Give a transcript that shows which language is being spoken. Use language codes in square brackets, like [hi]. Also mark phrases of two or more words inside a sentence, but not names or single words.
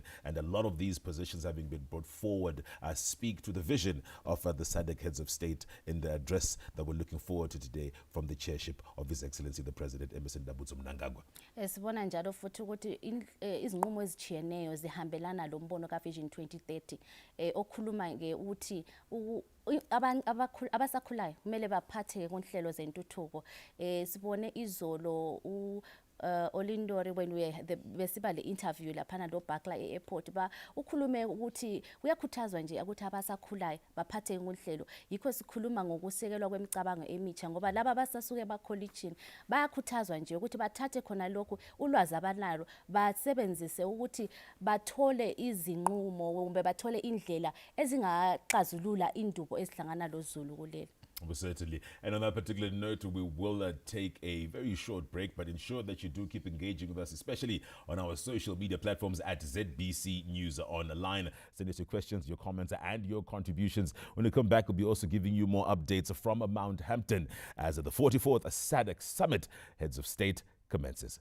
[en] And a lot of these positions having been brought forward speak to the vision of the SADC heads of state in the address that we're looking forward to today from the chairship of His Excellency the President Emmerson Mnangagwa. [nd] Sibona njalo futhi ukuthi izinqumo ezichiyeneyo zihambelana lo mbono ka Vision 2030 okhuluma ke uthi abasakhulayo kumele baphatheke kunhlelo zentuthuko sibone izolo Olindori [en] when we [nd] besiba le interview laphana lo Bakla airport ukhulume ukuthi kuyakhuthazwa nje ukuthi abasakhulayo baphatheke kunhlelo yikho sikhuluma ngokusekelwa kwemicabango emitsha ngoba laba basasuke ba-collegian bayakhuthazwa nje ukuthi bathathe khona lokhu ulwazi abanalo basebenzise ukuthi bathole izinqumo kumbe bathole indlela ezingaxazulula indubo ezihlangana lozulu kuleli. [en] Well, certainly. And on that particular note, we will take a very short break, but ensure that you do keep engaging with us, especially on our social media platforms at ZBC News Online. Send us your questions, your comments, and your contributions. When we come back, we'll be also giving you more updates from Mount Hampton as the 44th SADC Summit Heads of State commences.